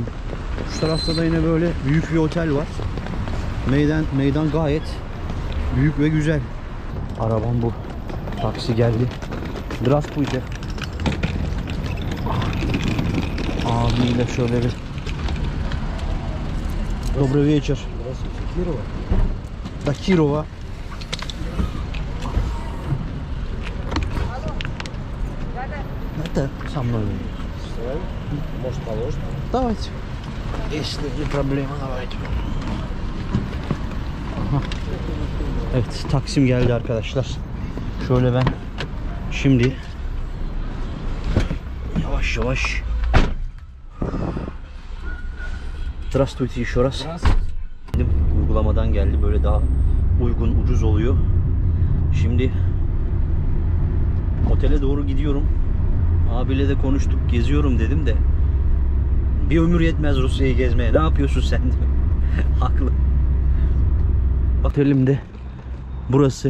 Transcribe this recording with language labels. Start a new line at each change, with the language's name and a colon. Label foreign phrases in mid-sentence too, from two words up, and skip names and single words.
Turkish: Şu tarafta da yine böyle büyük bir otel var. Meydan gayet büyük ve güzel. Arabam bu. Taksi geldi. Здравствуйте. Abiyle şöyle bir.
Russian: Добрый вечер. Кирова. До Кирова. Это со мной. Может, положить? Давайте. Если не проблема, давайте. Aha.
Turkish: Evet, Taksim geldi arkadaşlar. Şöyle ben şimdi yavaş yavaş.
Russian: Здравствуйте еще раз.
Turkish: Uygulamadan geldi. Böyle daha uygun, ucuz oluyor. Şimdi otele doğru gidiyorum. Abiyle de konuştuk, geziyorum dedim de bir ömür yetmez Rusya'yı gezmeye. Ne yapıyorsun sen? Haklı. Otelimde burası.